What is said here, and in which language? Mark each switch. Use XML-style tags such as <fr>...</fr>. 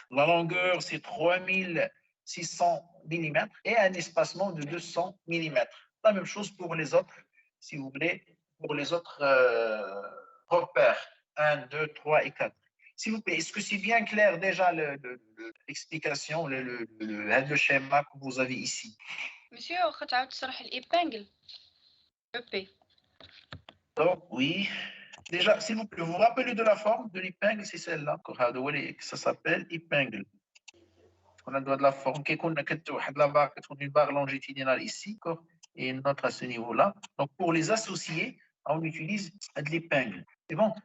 <fr>La longueur, c'est 3600 mm et un espacement de 200 mm. La même chose pour les autres, si vous voulez, pour les autres repères 1, 2, 3 et 4. S'il vous plaît, est-ce que c'est bien clair déjà l'explication, le schéma que vous avez ici?</fr> <ar>Monsieur, واخا تعاود تشرح الإيبانجل EP.</ar> <fr>Donc, oui. Déjà, s'il vous plaît, vous vous rappelez de la forme de l'épingle, c'est celle-là. Ça s'appelle épingle. On a de la forme qui est une barre longitudinale ici, et une autre à ce niveau-là. Donc, pour les associer, on utilise de l'épingle. C'est bon.</fr>